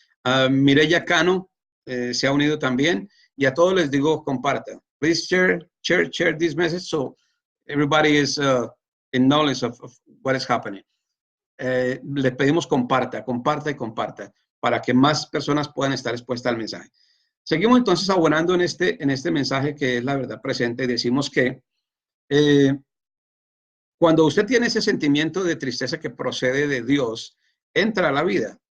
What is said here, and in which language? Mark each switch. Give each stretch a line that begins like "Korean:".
Spanish: Mireya Cano se ha unido también, y a todos les digo compartan.
English: Please share this message so everybody is in knowledge of what is happening.
Spanish: Les pedimos comparta para que más personas puedan estar expuestas al mensaje. Seguimos entonces abonando en este mensaje que es la verdad presente y decimos que cuando usted tiene ese sentimiento de tristeza que procede de Dios, entra a la vida.